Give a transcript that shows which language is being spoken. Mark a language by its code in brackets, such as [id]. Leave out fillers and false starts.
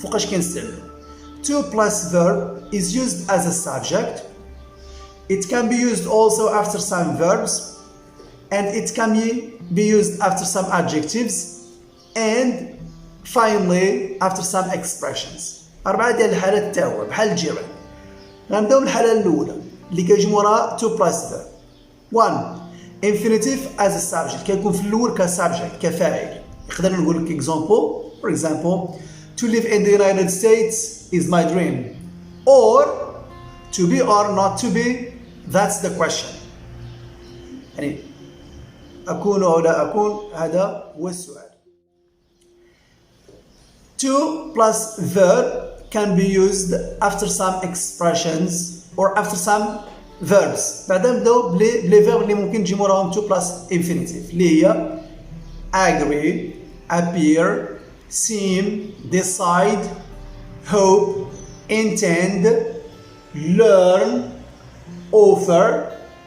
[ar] فوقاش كنستعملو؟ [en] To plus verb is used as a subject. It can be used also after some verbs, and it can be used after some adjectives, and finally after some expressions. [ar] أربعة ديال الحالات تا هو بحال الجيران. غنبداو بالحالة الأولى اللي كيجي موراها to plus verb. 1. [en] Infinitive as a subject [ar] كيكون في الأول كسبجكت كفاعل. نقدر نقول لك example. [en] For example, to live in the United States is my dream. Or to be or not to be, that's the question. [ar] يعني أكون أو لا أكون هذا هو السؤال. [en] To plus verb can be used after some expressions or after some verbs. [ar] بعدا نبداو بلي [en] verb [ar] اللي ممكن تجي موراهم [en] to plus infinitive [ar] اللي هي [en] agree, appear, seem, decide, hope, intend, learn, offer,